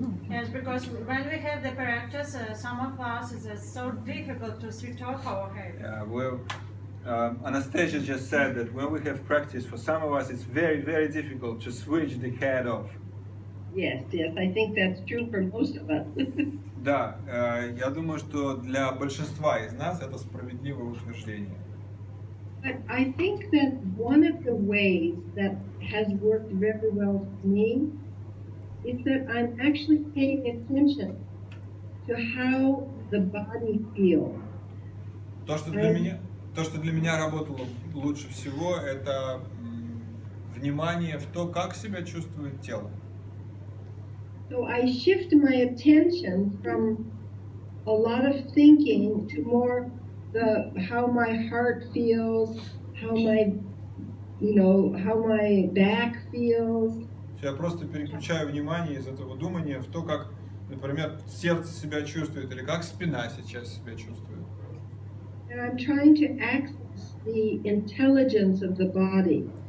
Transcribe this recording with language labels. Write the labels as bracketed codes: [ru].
[en] Yes, because when we have the practice, some of us it's so difficult to switch off our head. Well, Anastasia just said that when we have practice, for some of us it's very, very difficult to switch the head off. Yes, I think that's true for most of us. [ru] Да, я думаю, что для большинства из нас это справедливое утверждение. [en] But I think that one of the ways that has worked very well for me is that I'm actually paying attention to how the body feels. [ru] То, что для меня работало лучше всего, это внимание в то, как себя чувствует тело. [en] So I shift my attention from a lot of thinking to more how my heart feels, how my back feels. [ru] Я просто переключаю внимание из этого думания в то, как, например, сердце себя чувствует или как спина сейчас себя чувствует. [en] And I'm trying to access the intelligence of the body.